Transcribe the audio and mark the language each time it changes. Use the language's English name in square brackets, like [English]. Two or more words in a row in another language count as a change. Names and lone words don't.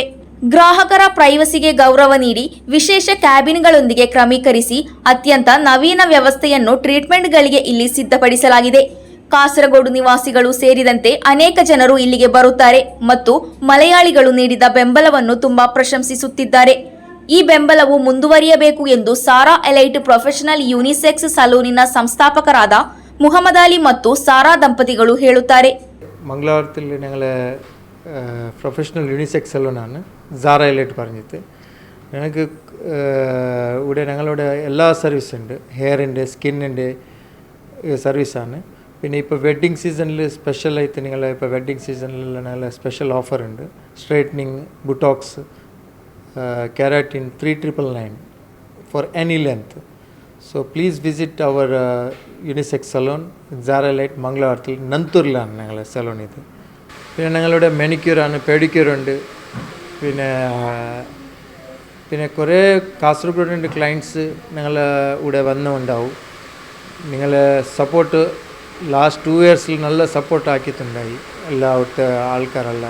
[Kannada] ಗ್ರಾಹಕರ ಪ್ರೈವಸಿಗೆ ಗೌರವ ನೀಡಿ ವಿಶೇಷ ಕ್ಯಾಬಿನ್ಗಳೊಂದಿಗೆ ಕ್ರಮೀಕರಿಸಿ ಅತ್ಯಂತ ನವೀನ ವ್ಯವಸ್ಥೆಯನ್ನು ಟ್ರೀಟ್ಮೆಂಟ್ಗಳಿಗೆ ಇಲ್ಲಿ ಸಿದ್ಧಪಡಿಸಲಾಗಿದೆ. ಕಾಸರಗೋಡು ನಿವಾಸಿಗಳು ಸೇರಿದಂತೆ ಅನೇಕ ಜನರು ಇಲ್ಲಿಗೆ ಬರುತ್ತಾರೆ ಮತ್ತು ಮಲಯಾಳಿಗಳು ನೀಡಿದ ಬೆಂಬಲವನ್ನು ತುಂಬಾ ಪ್ರಶಂಸಿಸುತ್ತಿದ್ದಾರೆ. ಈ ಬೆಂಬಲವು ಮುಂದುವರಿಯಬೇಕು ಎಂದು ಸಾರಾ ಎಲೈಟ್ ಪ್ರೊಫೆಷನಲ್ ಯೂನಿಸೆಕ್ಸ್ ಸಲೂನಿನ ಸಂಸ್ಥಾಪಕರಾದ മുഹമ്മദ് അലി ಮತ್ತು സാറാ ದಂಪತಿಗಳು ಹೇಳುತ್ತಾರೆ. [Malayalam] മംഗളാപുരത്തിൽ ഞങ്ങൾ പ്രൊഫഷണൽ യൂണിസെക്സ് സലൂണാണ് സാറാ എലൈറ്റ് പറഞ്ഞിട്ട്. ഞങ്ങൾക്ക് ഇവിടെ ഞങ്ങളുടെ എല്ലാ സർവീസുണ്ട്. ഹെയറിൻ്റെ, സ്കിന്നിൻ്റെ സർവീസാണ്. പിന്നെ ഇപ്പോൾ [English] wedding season [Malayalam] സ്പെഷ്യലായിട്ട് നിങ്ങൾ ഇപ്പോൾ [English] wedding season [Malayalam] ഞങ്ങൾ [English] special offer. straightening, botox, keratin 3999 for any length. So please visit our unisex salon Zara Light Mangalapuram Nanturlan [Malayalam] ഞങ്ങളുടെ സലൂൺ ഇത്. പിന്നെ ഞങ്ങളുടെ മെനിക്യൂറാണ്, പെഡിക്യൂർ ഉണ്ട്. പിന്നെ പിന്നെ കുറേ കാസർഗോഡിൻ്റെ ക്ലയൻറ്റ്സ് ഞങ്ങളെ ഇവിടെ വന്നുണ്ടാവും. നിങ്ങളെ സപ്പോർട്ട് [English] last 2 years [Malayalam] നല്ല സപ്പോർട്ട് ആക്കിയിട്ടുണ്ടായി എല്ലാ അവിടുത്തെ ആൾക്കാരെല്ലാം.